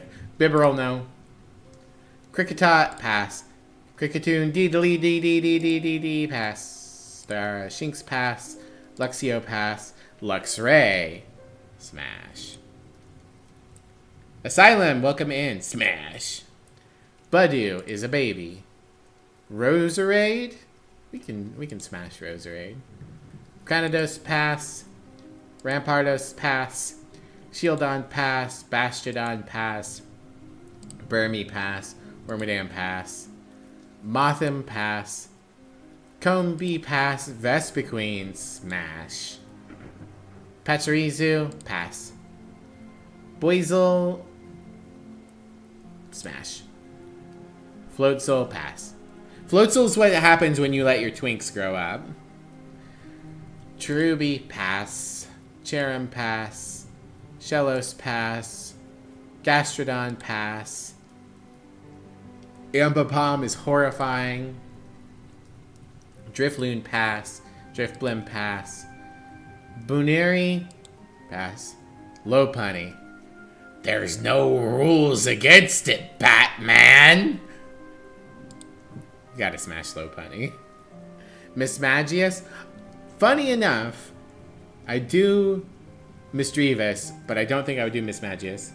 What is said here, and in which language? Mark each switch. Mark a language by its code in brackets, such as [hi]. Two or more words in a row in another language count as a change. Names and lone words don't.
[en] Bibarel, no. Kricketot, pass. Cricketoon, dee pass. Shinx, pass. Luxio, pass. Luxray, smash. Asylum, welcome in, smash. Budew is a baby. Roserade? We can smash Roserade. Granados, pass. Rampardos, pass. Shieldon, pass. Bastiodon, pass. Burmy, pass. Wormadam, pass. Mothim, pass. Combee, pass. Vespiquen, smash. Pachirisu, pass. Boizel, smash. Floatzel, pass. Floatzel's what happens when you let your twinks grow up. Cherubi, pass. Cherim, pass. Shellos, pass. Gastrodon, pass. Ambipom is horrifying. Drifloon, pass. Drifblim, pass. Buneri, pass. Lopunny. There's no rules against it, Batman! You gotta smash Lopunny. Mismagius. Funny enough, I do Misdreavus, but I don't think I would do Mismagius.